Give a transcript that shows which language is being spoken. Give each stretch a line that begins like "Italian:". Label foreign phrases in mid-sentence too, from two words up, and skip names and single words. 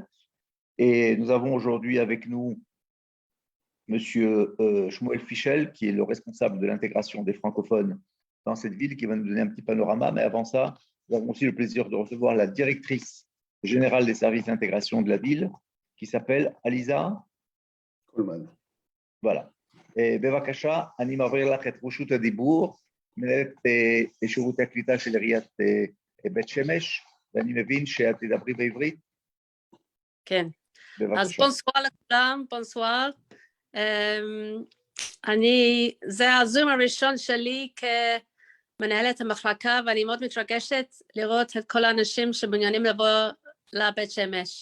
French: Et nous avons aujourd'hui avec nous Monsieur Shmuel Fischel, qui est le responsable de l'intégration des francophones dans cette ville, qui va nous donner un petit panorama. Mais avant ça, nous avons aussi le plaisir de recevoir la directrice générale des services d'intégration de la ville, qui s'appelle Aliza Coleman. voilà.
Hebrew: בבקשה, אני מעביר לך את רשות הדיבור, מנהלת שירותי הקליטה של עיריית בית שמש, ואני מבין שאת תדברי בעברית. כן. בבקשה. אז בונסואר לכולם, בונסואר. זה הזום הראשון שלי כמנהלת המחלקה, ואני מאוד מתרגשת לראות את כל האנשים שמעוניינים לבוא לבית שמש.